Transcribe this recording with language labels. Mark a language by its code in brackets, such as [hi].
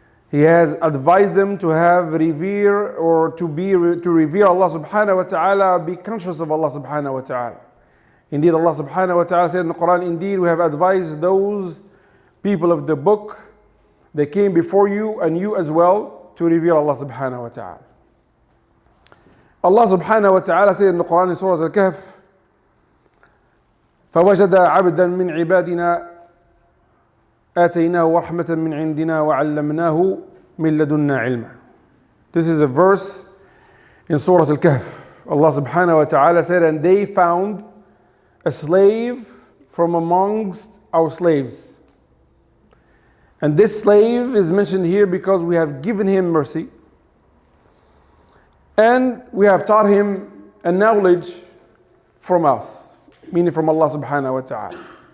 [en] He has advised them to have revere or to revere Allah subhanahu wa ta'ala, be conscious of Allah subhanahu wa ta'ala. Indeed, Allah subhanahu wa ta'ala said in the Quran, indeed we have advised those people of the book that came before you and you as well to revere Allah subhanahu wa ta'ala. Allah subhanahu wa ta'ala said in the Quran in Surah Al-Kahf, [ar] فوجد عبدا من عبادنا آتيناه رحمة من عندنا وعلمناه من لدنا علما. [en] This is a verse in Surah Al-Kahf. Allah subhanahu wa ta'ala said, and they found a slave from amongst our slaves. And this slave is mentioned here because we have given him mercy and we have taught him a knowledge from us, meaning from Allah subhanahu wa ta'ala.